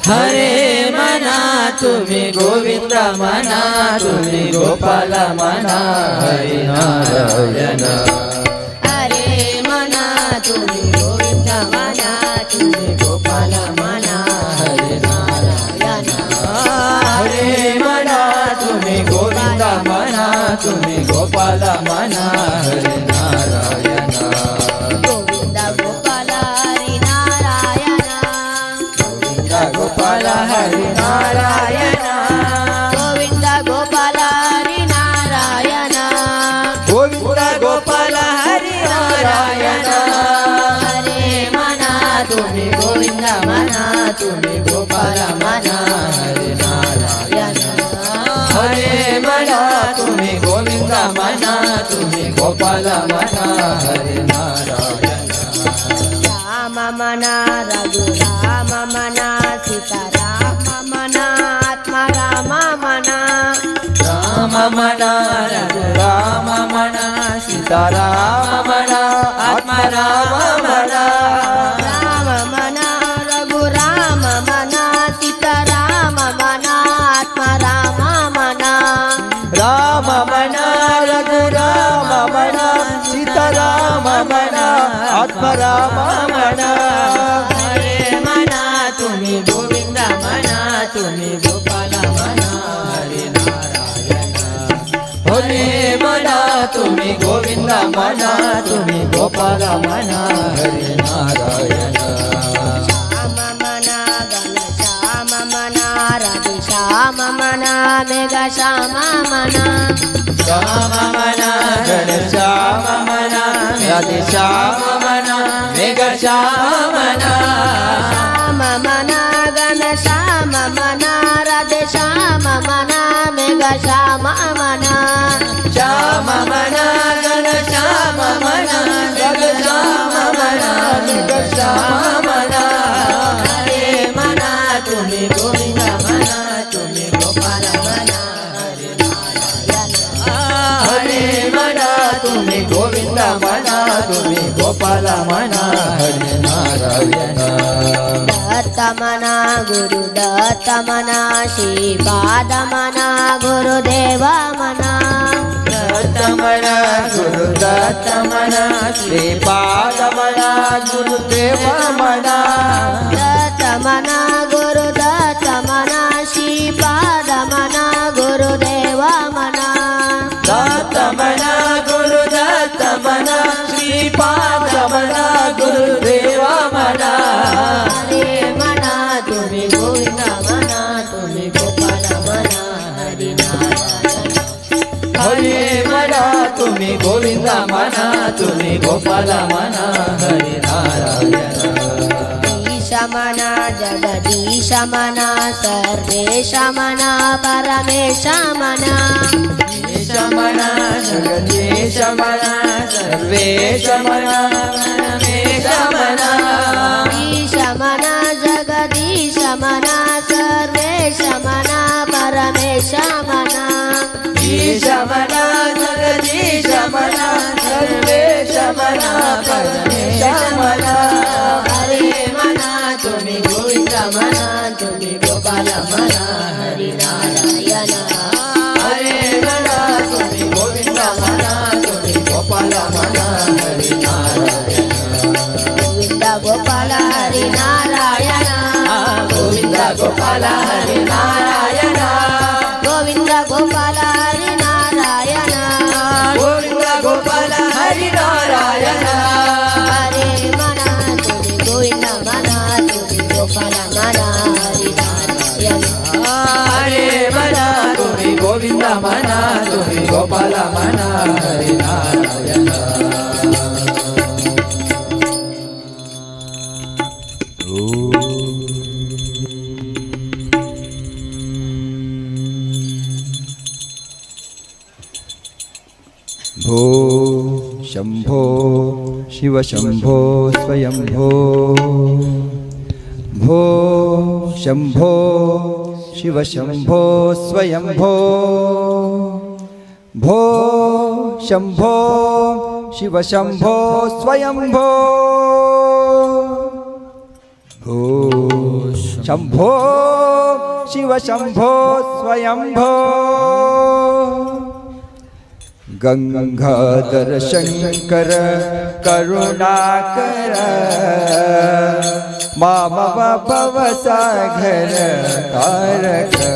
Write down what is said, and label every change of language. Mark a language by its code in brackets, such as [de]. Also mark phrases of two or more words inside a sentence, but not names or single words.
[mr] हरे मना तुम्ही गोविंद मना तुम्ही गोपाल मना हरी नारायण हरे मना तुम्ही गोविंद मना तुम्ही गोपाल मना हरे नारायण हरे मना तुम्ही गोविंद मना तुम्ही गोपाल मना हरे नारायण गोविंद गोपाल हरि नारायण गोपाल हरि नारायण गोविंद गोपाल हरि नारायण गोविंद गोपाल हरि नारायण हरे मना तुम्ही गोविंद मना तुम्ही गोपाल मना हरे नारायण हरे मना तुम्ही गोविंद मना तुम्ही गोपाल मना हरे नारायण राम मना रघुराम मना सीताराम मना आत्मा राम मना राम मना राम मना सीताराम मना आत्मा राम मना राम मना रघुराम मना सीताराम मना आत्मा राम मना राम मना रघुराम मना सीताराम मना आत्मा राम मना हरे मना तुम्ही गोविंद मना तुम्ही गोपाल मना हरे नारायण हरे मना तुम्ही गोविंद मना तुम्ही गोपाल मना हरे नारायण श्याम मना गण श्याम मना राधे श्याम मना मेघ श्याम मना श्याम मना गण श्याम मना राधे श्याम मना मेघ श्याम मना श्याम मना गण श्याम मना राधे श्याम मना मेघ श्याम मना श्याम मना गण श्याम मना जग श्याम मना मेघ श्याम मना हरे मना तुम्ही गोविंद मना तुम्ही गोपाल मना हरे नारायण हरे मना तुम्ही गोविंद मना तुम्ही गोपाल मना हरे नारायण दत्त मना गुरु दत्त मना श्रीपाद मना गुरुदेव मना दत्त मना गुरु दत्त मना श्रीपाद मना गुरुदेव मना दत्त मना गुरु दत्त मना श्रीपाद मना गुरुदेव मना दत्त मना गुरु दत्त मना श्रीपाद मना गुरुदेव मना हरे मना तुम्ही गोविंद मना तुम्ही गोपाल मना हरि नारायण हरे मना तुम्ही गोविंद मना तुम्ही गोपाल मना हरे नारायण ईश मना जगदीश मना सर्वेश मना परमेश मना ईश मना जगदीश मना सर्वेश मना परमेश मना ईश मना जगदीश मना सर्वेश मना परमेश मना ईश मना जगदीश मना सर्वेश मना परमेश मना हरे मना तुम्ही गोविंद मना तुम्ही गोपाल मना हरि नारायण हरे मना तुम्ही गोविंद मना तुम्ही गोपाल मना हरे नारायण गोविंद गोपाल हरि नारायण गोविंद गोपाल हरे नारायण गोविंद गोपाल हरि नारायण गोविंद गोपाल हरि नारायण हरे मना तुम्ही गोविंद मना तुम्ही गोपाल मना हरि नारायण हरे मना तुम्ही गोविंद मना तुम्ही गोपाल मना हरे नारायण [sa] भो शंभो शिव शंभो स्वयंभो भो शंभो शिव शंभो स्वयंभो भो शंभो शिव शंभो स्वयंभो भो ಶಂಭೋ ಶಿವ ಶಂಭೋ ಸ್ವಯಂಭೋ ಗಂಗಾಧರ ಶಂಕರ ಕರುಣಾಕರ ಮಾಮವ ಭವಸಾಗರ ತಾರಕ